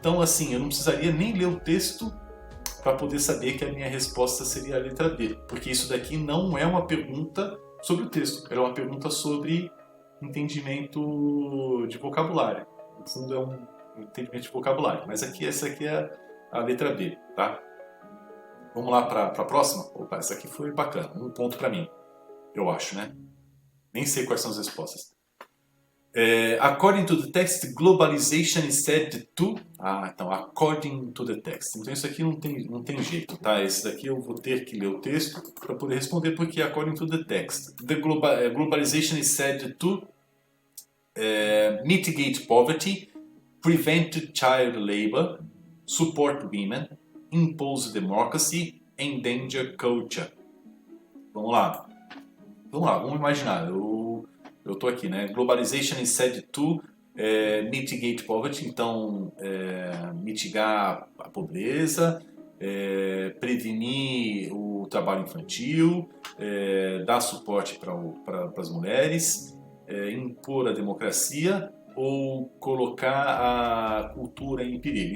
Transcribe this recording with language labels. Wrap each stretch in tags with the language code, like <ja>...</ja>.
<pt>Então, assim, eu não precisaria nem ler o texto para poder saber que a minha resposta seria a letra B, porque isso daqui não é uma pergunta sobre o texto, é uma pergunta sobre entendimento de vocabulário. No fundo, é um entendimento de vocabulário, mas essa aqui é a letra B, tá? Vamos lá para a próxima? Opa, essa aqui foi bacana, um ponto para mim, eu acho, né? Nem sei quais são as respostas.</pt> <en>According to the text, globalization is said to...</en> <pt>então,</pt> <en>according to the text.</en> <pt>Então isso aqui não tem jeito, tá? Esse daqui eu vou ter que ler o texto para poder responder, porque</pt> <en>according to the text. Globalization is said to mitigate poverty, prevent child labor, support women, impose democracy, endanger culture.</en> <pt>Vamos lá, vamos imaginar. Eu tô aqui, né?</pt> <en>Globalization is said to mitigate poverty,</en> <pt>então mitigar a pobreza, prevenir o trabalho infantil, dar suporte para as mulheres, impor a democracia ou colocar a cultura em perigo.</pt>